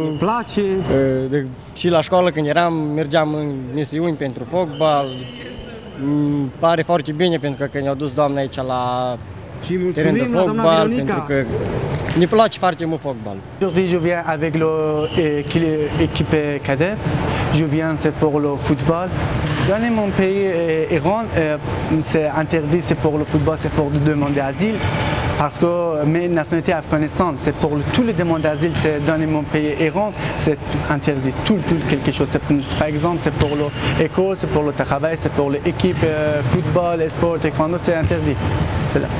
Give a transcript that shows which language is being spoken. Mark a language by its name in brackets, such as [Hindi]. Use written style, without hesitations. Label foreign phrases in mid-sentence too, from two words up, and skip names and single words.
[Romanian] Îmi place. Și la școală când mergeam în misiuni pentru fotbal. Îmi pare foarte bine pentru că ne-au dus doamna aici la teren de fotbal, pentru că ne place foarte mult fotbal. [French] Aujourd'hui je viens avec l'équipe cadet. Je viens c'est pour le football. Dans mon pays, Iran, c'est interdit, c'est pour le football, c'est pour demander asile. Parce que mes nationalités Afghanistan, c'est pour tous les demandes d'asile dans mon pays, Iran, c'est interdit. Tout quelque chose. Par exemple, c'est pour l'école, c'est pour le travail, c'est pour l'équipe, football, sport, taekwondo, c'est interdit. C'est là.